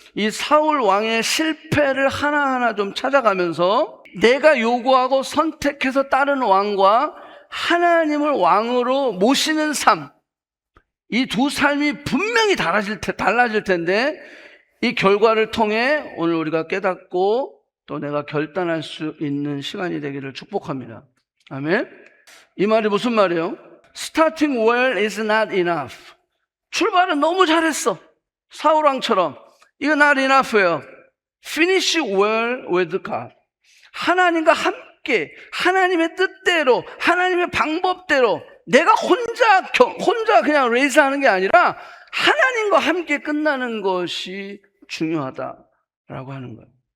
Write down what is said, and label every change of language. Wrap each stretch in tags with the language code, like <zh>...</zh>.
<ko>이 사울 왕의 실패를 하나하나 좀 찾아가면서 내가 요구하고 선택해서 따르는 왕과 하나님을 왕으로 모시는 삶, 이 두 삶이 분명히 달라질 텐데 이 결과를 통해 오늘 우리가 깨닫고 또 내가 결단할 수 있는 시간이 되기를 축복합니다. 아멘. 이 말이 무슨 말이에요?</ko> <en>Starting well is not enough.</en> <ko>출발은 너무 잘했어. 사울왕처럼. 이거</ko> <en>not enough</en> <ko>예요.</ko> <en>Finish well with God.</en> <ko>하나님과 함께 하나님의 뜻대로 하나님의 방법대로 내가 혼자 그냥 레이스하는 게 아니라 하나님과 함께 끝나는 것이 중요하다라고 하는 거예요.</ko>